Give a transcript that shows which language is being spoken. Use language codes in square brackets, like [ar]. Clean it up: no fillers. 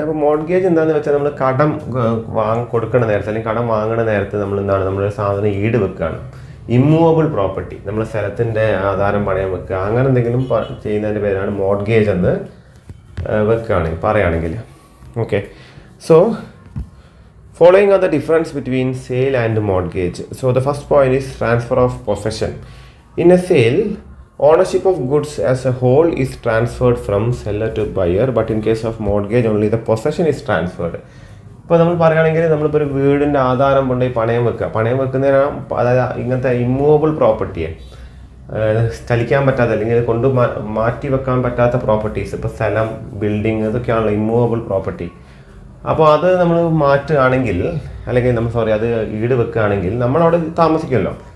[ml] അപ്പോൾ മോർഗേജ് എന്താണെന്ന് വെച്ചാൽ നമ്മൾ കടം കൊടുക്കണ നേരത്തെ അല്ലെങ്കിൽ കടം വാങ്ങണ നേരത്തെ നമ്മൾ എന്താണ് നമ്മളൊരു സാധനം ഈട് വെക്കുകയാണ്. ഇമ്മൂവബിൾ പ്രോപ്പർട്ടി, നമ്മൾ സ്ഥലത്തിൻ്റെ ആധാരം പണയം വെക്കുക, അങ്ങനെ എന്തെങ്കിലും ചെയ്യുന്നതിൻ്റെ പേരാണ് മോർഗേജ് എന്ന് വെക്കുകയാണെങ്കിൽ പറയുകയാണെങ്കിൽ. Okay. [en] So following are the difference between sale and mortgage. So the first point is transfer of possession. In a sale, ownership of goods as a whole is transferred from seller to buyer, but in case of mortgage only the possession is transferred. [ml] ഇപ്പോൾ നമ്മൾ പറയുകയാണെങ്കിൽ നമ്മളിപ്പോൾ ഒരു വീടിൻ്റെ ആധാരം കൊണ്ടുപോയി പണയം വെക്കുന്നതിന് അതായത് ഇങ്ങനത്തെ ഇമ്മൂവബിൾ പ്രോപ്പർട്ടിയെ ചലിക്കാൻ പറ്റാത്ത അല്ലെങ്കിൽ മാറ്റി വെക്കാൻ പറ്റാത്ത പ്രോപ്പർട്ടീസ്, ഇപ്പോൾ സ്ഥലം, ബിൽഡിങ്, ഇതൊക്കെയാണല്ലോ ഇമ്മൂവബിൾ പ്രോപ്പർട്ടി. അപ്പോൾ അത് നമ്മൾ മാറ്റുകയാണെങ്കിൽ അല്ലെങ്കിൽ അത് ഈട് വെക്കുകയാണെങ്കിൽ നമ്മളവിടെ താമസിക്കുമല്ലോ.